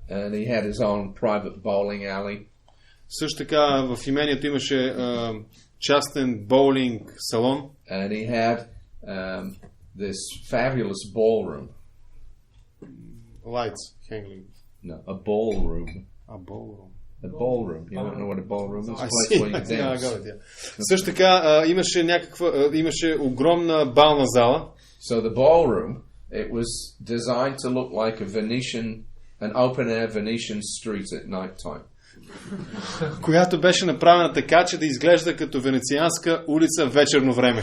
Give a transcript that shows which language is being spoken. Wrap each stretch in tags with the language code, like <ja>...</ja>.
<en>And he had his own private bowling alley.</en> <bg>Също така в имението имаше частен боулинг салон.</bg> <en>And he had this fabulous ballroom. Lights hanging. No, a ballroom. A ballroom. A ballroom. You don't know what a ballroom is? I see.</en> <bg>Също така имаше огромна бална зала.</bg> <en>So the ballroom, it was designed to look like an open-air Venetian street at night time.</en> <bg>Която беше направена така, че да изглежда като венецианска улица в вечерно време.</bg>